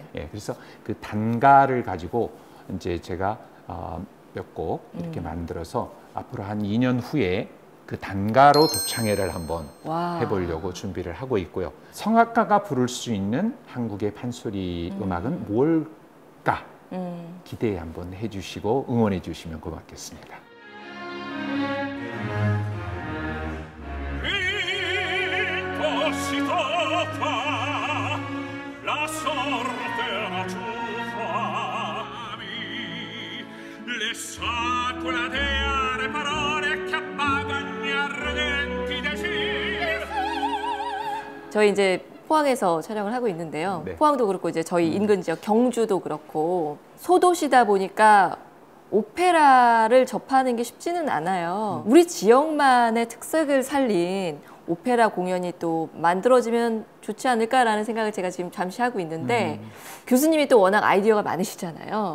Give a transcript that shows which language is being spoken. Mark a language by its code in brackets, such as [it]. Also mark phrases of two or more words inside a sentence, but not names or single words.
[ko] 예, 그래서 그 단가를 가지고 이제 제가 몇 곡 이렇게 만들어서 앞으로 한 2년 후에 그 단가로 독창회를 한번 와. 해보려고 준비를 하고 있고요. 성악가가 부를 수 있는 한국의 판소리 음악은 뭘까? 기대 한번 해주시고 응원해 주시면 고맙겠습니다. [it] La sorte la ciuffa le saculatee parole che appagano gli ardenti desiri. [ko] 저희 이제 포항에서 촬영을 하고 있는데요. 네. 포항도 그렇고 이제 저희 인근 지역 경주도 그렇고 소도시다 보니까 오페라를 접하는 게 쉽지는 않아요. 우리 지역만의 특색을 살린 오페라 공연이 또 만들어지면 좋지 않을까라는 생각을 제가 지금 잠시 하고 있는데 교수님이 또 워낙 아이디어가 많으시잖아요.